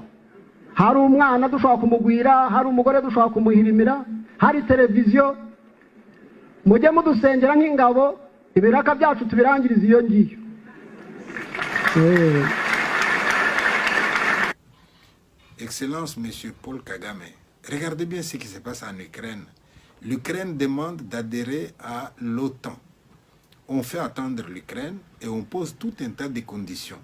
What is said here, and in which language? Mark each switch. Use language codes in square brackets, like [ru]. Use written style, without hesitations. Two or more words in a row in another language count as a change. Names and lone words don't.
[rw] Hari umwana dushobora kumugwira, hari umugore dushobora kumuhirimira, hari televiziyo. Mujye mudusengera nk'ingabo, ibiraka byacu tubirangiriza iyo ngiyo. [fr] Excellence, Monsieur Paul Kagame, regardez bien ce qui se passe en Ukraine. L'Ukraine demande d'adhérer à l'OTAN. On fait attendre l'Ukraine et on pose tout un tas de conditions.